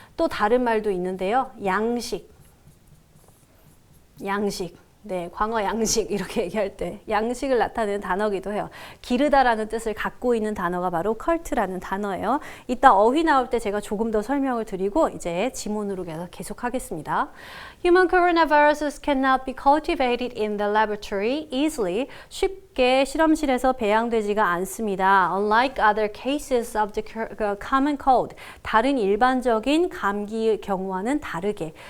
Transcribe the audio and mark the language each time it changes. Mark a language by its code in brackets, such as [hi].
[ko] 또 다른 말도 있는데요. 양식. 네, 광어 양식 이렇게 얘기할 때 양식을 나타내는 단어기도 해요. 기르다라는 뜻을 갖고 있는 단어가 바로 cult라는 단어예요. 이따 어휘 나올 때 제가 조금 더 설명을 드리고 이제 지문으로 계속 하겠습니다. [en] Human coronaviruses cannot be cultivated in the laboratory easily. [ko] 쉽게 실험실에서 배양되지가 않습니다. [en] Unlike other cases of the common cold. [ko] 다른 일반적인 감기의 경우와는 다르게.